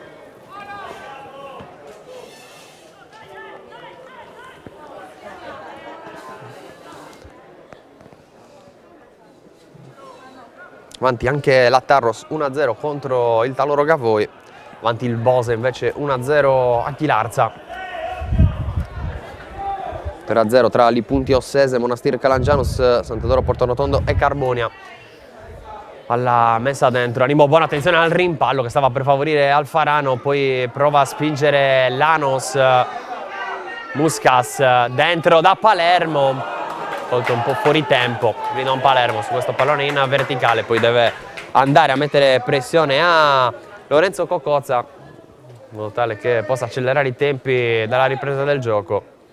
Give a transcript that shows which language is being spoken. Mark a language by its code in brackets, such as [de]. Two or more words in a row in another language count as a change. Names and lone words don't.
[it] Avanti anche la Tarros 1-0 contro il Taloro Gavoi. Avanti il Bose invece 1-0 a Chilarza. 3-0 tra Lipunti Ossese, Monastir Calangianus, Sant'Edoro Portonotondo e Carbonia. Palla messa dentro, Animo buona, attenzione al rimpallo che stava per favorire Alfarano, poi prova a spingere Lanos. Muscas dentro da Palermo, tolto un po' fuori tempo, Ridon Palermo su questo pallone in verticale, poi deve andare a mettere pressione a Lorenzo Cocozza in modo tale che possa accelerare i tempi dalla ripresa del gioco.